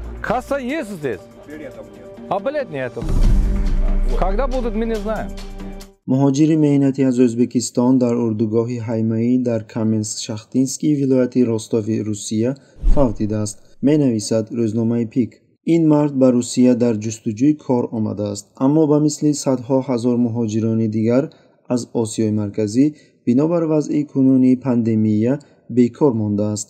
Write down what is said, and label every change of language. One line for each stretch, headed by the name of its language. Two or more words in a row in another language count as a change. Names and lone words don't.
Russian: Касса есть здесь? Билетов нет. А билет нету. Когда будут, мы не знаем.
Persian: مهاجر مهنتی از ازبکستان در اردوگاه هیمایی در کامنسک-شاختینسکی ولایت روستاو روسیه فوت دیده است. می‌نویسد روزنامه پیک. این مرد به روسیه در جستجوی کار آمده است، اما به مثل صدها هزار مهاجران دیگر از آسیای مرکزی بنابر وضع کنونی پاندمی بیکار مانده است.